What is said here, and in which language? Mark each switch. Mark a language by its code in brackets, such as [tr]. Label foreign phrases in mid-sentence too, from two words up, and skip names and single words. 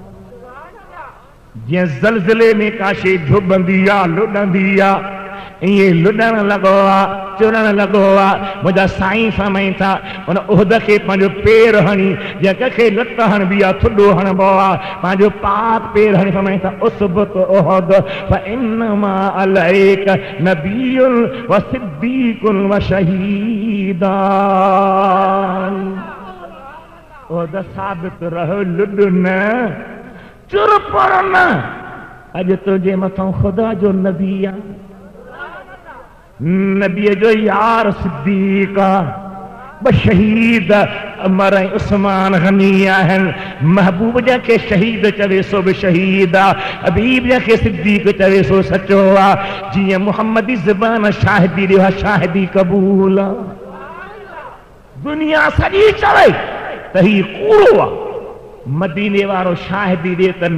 [sd] जीअं ज़लज़ले में का शइ झुबंदी आहे लुॾंदी आहे ईअं लुॾण लॻो आहे चुरण लॻो आहे मुंहिंजा साईं फरमाइनि था उन उहद खे पंहिंजो पेर हणी जीअं कंहिंखे लत हणबी आहे थुॾो हणबो आहे पंहिंजो पाक पेर हणी फरमाइनि था [ar] اثبت أحد فإنما عليك نبي وصديق وشهيدان [sd] उहद साबित रहो लुॾ न चुर पर न अॼु तुंहिंजे मथां ख़ुदा जो नबी आहे नबी जो यार सिद्दीक़ ब शहीद उमर ऐं उस्मान गनी आहिनि महबूब जंहिंखे शहीद चवे सो बि शहीद आहे हबीब जंहिंखे सिद्दीक़ चवे सो सचो आहे जीअं मुहम्मदी ज़बान शाहिदी ॾियो आहे शाहिदी क़बूल आहे दुनिया सॼी चवे त ही कूड़ो आहे मदीने वारो शाहिदी ॾिए त